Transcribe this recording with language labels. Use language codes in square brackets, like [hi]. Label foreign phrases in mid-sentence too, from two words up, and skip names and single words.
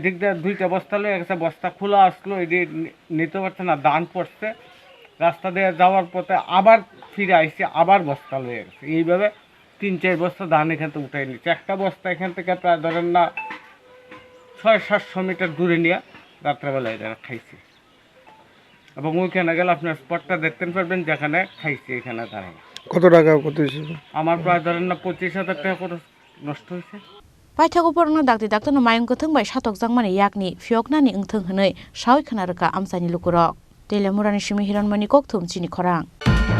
[bn] দিক দিয়ে 2টা বস্তা লইয়া গেছে বস্তা খোলা আসলো এটি নিতে পারছে না দান পড়ছে রাস্তা দিয়ে যাওয়ার পথে আবার ফিরে আইসে আবার বস্তা লইয়া গেছে এইভাবে 3-4 বস্তা ধান এখান থেকে উঠাই নিচ্ছে একটা বস্তা এখান থেকে প্রায় ধরেন না 600-700 মিটার দূরে নিয়ে রাত্রেবেলা এরা খাইছে এবং ওইখানে গেলে আপনার স্পটটা দেখতে পারবেন যেখানে খাইছে এখানে দাঁড়ায় কত টাকা কত আমার প্রায় ধরেন না 25,000 টাকা করে নষ্ট হয়েছে [trp] Paithago porna dakti daktono mayung kutung bai shatok jangmani yakni fioknani ungthung hnei shawi khana raka amsani lukurok Telemurani shimi hiranmani kokthum chini khorang